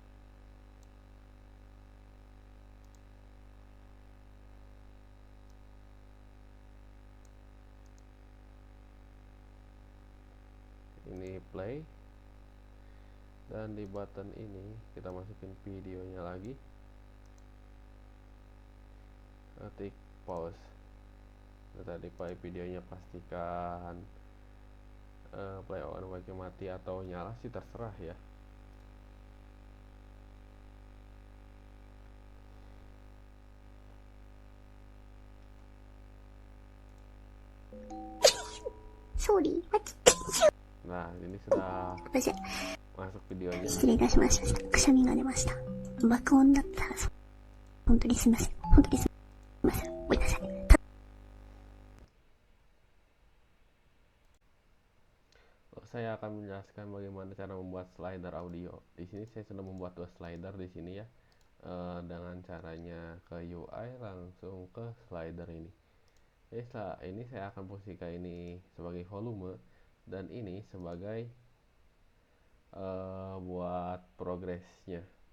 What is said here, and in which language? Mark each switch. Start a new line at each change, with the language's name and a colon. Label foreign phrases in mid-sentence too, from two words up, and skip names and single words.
Indonesian: Ini play, dan di button ini kita masukin videonya lagi, ketik pause. Nah, tadi play videonya pastikan
English: play on awake
Indonesian: mati atau nyala sih terserah ya. Sorry. Nah, ini sudah masuk videonya.
Japanese: 失礼いたしました。くしゃみが出ました。爆音だったら本当にすみません。本当にすみません。めんなさい。
Indonesian: Saya akan menjelaskan bagaimana cara membuat slider audio. Di sini saya sudah membuat dua slider di sini ya. Dengan caranya ke UI langsung ke slider ini. Jadi setelah ini saya akan posisikan ini sebagai volume dan ini sebagai buat progresnya.